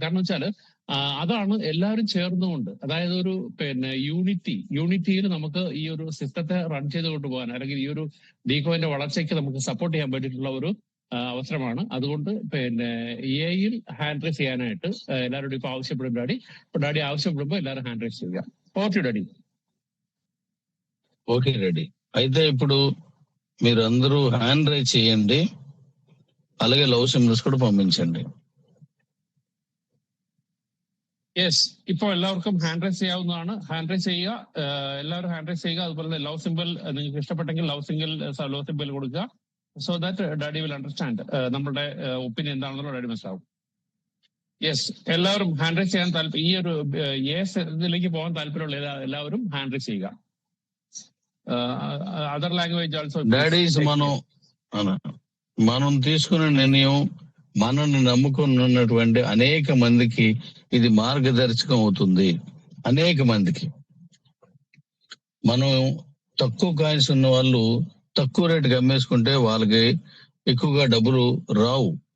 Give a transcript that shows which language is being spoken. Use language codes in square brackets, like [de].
[ml] കാരണം വെച്ചാൽ അതാണ് എല്ലാവരും ചേർന്നുകൊണ്ട്, അതായത് ഒരു പിന്നെ യൂണിറ്റിയിൽ നമുക്ക് ഈ ഒരു സിസ്റ്റത്തെ റൺ ചെയ്ത് കൊണ്ടുപോകാൻ, അല്ലെങ്കിൽ ഈ ഒരു ഡി കോയിന്റെ വളർച്ചയ്ക്ക് നമുക്ക് സപ്പോർട്ട് ചെയ്യാൻ വേണ്ടിയിട്ടുള്ള ഒരു അവസരമാണ്. അതുകൊണ്ട് പിന്നെ എയിൽ ഹാൻഡ് റൈസ് ചെയ്യാനായിട്ട് എല്ലാവരോടും ഇപ്പൊ ആവശ്യപ്പെടും ഡാഡി. ഇപ്പൊ ഡാഡി ആവശ്യപ്പെടുമ്പോൾ എല്ലാവരും ഹാൻഡ് റൈസ് ചെയ്യുക. [en] Okay daddy. Okay ready. [te] అయితే ఇప్పుడు మీరు అందరూ హ్యాండ్ రైజ్ చేయండి, అలాగే లవ్ సింబల్స్ కూడా పంపించండి. [ml] യെസ്, ഇപ്പോൾ എല്ലാവർക്കും ഹാൻഡ് റൈസ് ചെയ്യാവുന്നതാണ്. ഹാൻഡ് റൈസ് ചെയ്യുക, എല്ലാവരും ഹാൻഡ് റൈസ് ചെയ്യുക. അതുപോലെ തന്നെ ലവ് സിമ്പിൾ നിങ്ങൾക്ക് ഇഷ്ടപ്പെട്ടെങ്കിൽ ലവ് സിമ്പിൾ കൊടുക്കുക. [en] so that daddy will understand [ml] നമ്മുടെ ഒപ്പീനിയൻ എന്താണെന്നുള്ള ഡാഡി മനസ്സിലാവും. യെസ്, എല്ലാവരും ഹാൻഡ് റൈസ് ചെയ്യാൻ ഈ ഒരു ഇതിലേക്ക് പോകാൻ താല്പര്യമുള്ള എല്ലാവരും ഹാൻഡ് റൈസ് ചെയ്യുക. [en] Other language also. [te] డాడీస్ మనం తీసుకున్న నిర్ణయం, మనల్ని నమ్ముకుని ఉన్నటువంటి అనేక మందికి ఇది మార్గదర్శకం అవుతుంది. అనేక మందికి మనం తక్కువ కాయిన్స్ ఉన్న వాళ్ళు తక్కువ రేటుకి అమ్మేసుకుంటే వాళ్ళకి ఎక్కువగా డబ్బులు రావు.